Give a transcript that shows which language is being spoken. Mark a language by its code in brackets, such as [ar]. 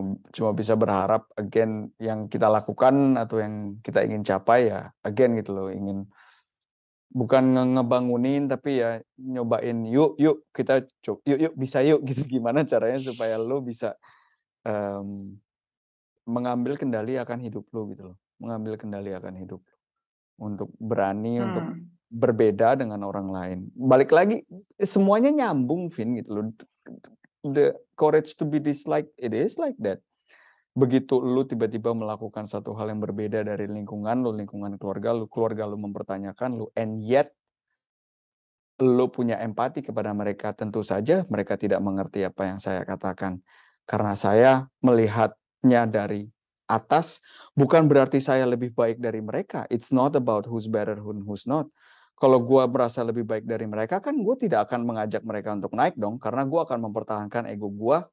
[id] cuma bisa berharap again yang kita lakukan atau yang kita ingin capai ya again gitu loh, ingin bukan ngebangunin tapi ya nyobain yuk kita yuk bisa yuk gitu, gimana caranya supaya lo bisa mengambil kendali akan hidup lo gitu loh, mengambil kendali akan hidup lo untuk berani untuk berbeda dengan orang lain. Balik lagi semuanya nyambung, Vin, gitu loh. [en] The courage to be disliked, it is like that. [id] Begitu lu tiba-tiba melakukan satu hal yang berbeda dari lingkungan lu, lingkungan keluarga lu mempertanyakan lu, [en] and yet [id] lu punya empati kepada mereka, tentu saja mereka tidak mengerti apa yang saya katakan. Karena saya melihatnya dari atas, bukan berarti saya lebih baik dari mereka. [en] It's not about who's better, who's not. [id] Kalau gue merasa lebih baik dari mereka, kan gue tidak akan mengajak mereka untuk naik dong, karena gue akan mempertahankan ego gue.